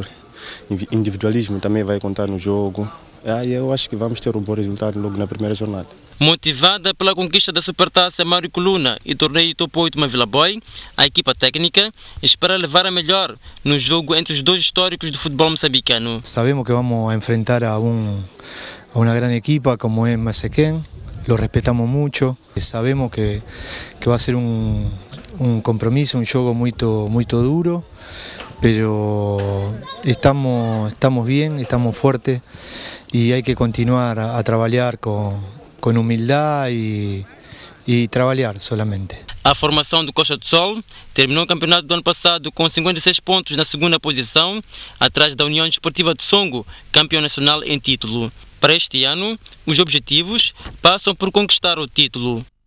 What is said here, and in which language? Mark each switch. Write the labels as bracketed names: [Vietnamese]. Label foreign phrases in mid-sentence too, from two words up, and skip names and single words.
[Portuguese] Individualismo também vai contar no jogo. Eu acho que vamos ter um bom resultado logo na primeira jornada. Motivada pela conquista da Supertaça Mário Coluna e torneio Top 8 Mavila Boy, a equipa técnica espera levar a melhor no jogo entre os dois históricos do futebol moçambicano. [Spanish] Sabemos que vamos a enfrentar a una gran equipa como es Machacane, lo respetamos mucho, sabemos que va a ser un compromiso, un [Portuguese] jogo muito duro, [Spanish] pero estamos bien, estamos fuertes y hay que continuar [Portuguese] a trabalhar com humildade e trabalhar [Spanish] solamente. [Portuguese] A formação do Costa do Sol terminou o campeonato do ano passado com 56 pontos na segunda posição, atrás da União Desportiva de Songo, campeão nacional em título. Para este ano, os objetivos passam por conquistar o título.